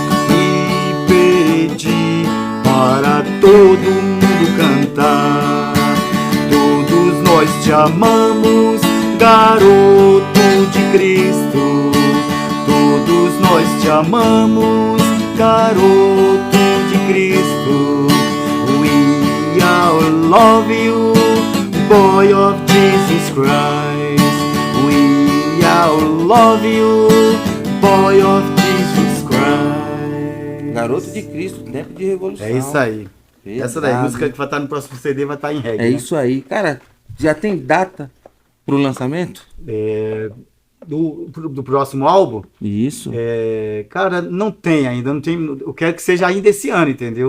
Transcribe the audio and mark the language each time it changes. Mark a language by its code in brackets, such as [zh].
[pt] E pedi para todo mundo cantar. Todos nós te amamos, garoto de Cristo. Todos nós te amamos, garoto de Cristo. [en] We all love you, boy of Jesus Christ. We all love you, boy of Jesus Christ. [pt] Garoto de Cristo, tempo de revolução. É isso aí. Pesado. Essa daí, a música que vai estar no próximo CD vai estar em reggae. É né? isso aí. Cara, já tem data pro lançamento? Do próximo álbum, Isso. cara, não tem ainda, não tem. Eu quero que seja ainda esse ano, entendeu?